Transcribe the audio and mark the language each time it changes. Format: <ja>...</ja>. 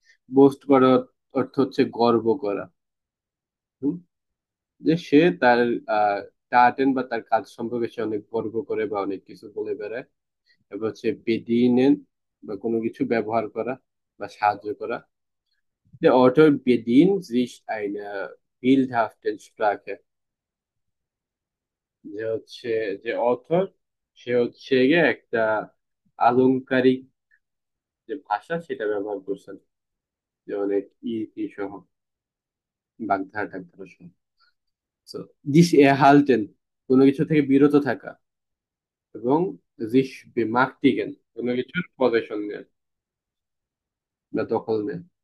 <bn>Boost করার অর্থ হচ্ছে গর্ব করা। হুম? যে সে তার টার্টেন বা তার কাজ সম্পর্কে সে অনেক গর্ব করে বা অনেক কিছু বলে বেড়ায়। এবার হচ্ছে বেডিনেন, বা কোনো কিছু ব্যবহার করা বা সাহায্য করা।</bn> <de>Der Autor bedient sich einer bildhaften Sprache.</de> <bn>যে হচ্ছে যে অথর, সে হচ্ছে গিয়ে একটা আলংকারিক যে ভাষা সেটা ব্যবহার করছেন, যে অনেক ই সহ, বাগধারা টাগধারা সহ। So, দিস এহালটেন, কোনো কিছু থেকে বিরত থাকা, এবং দিস বেমাকটিগেন, কোনো কিছুর পজিশন নেয় বা দখল নেয়।</bn>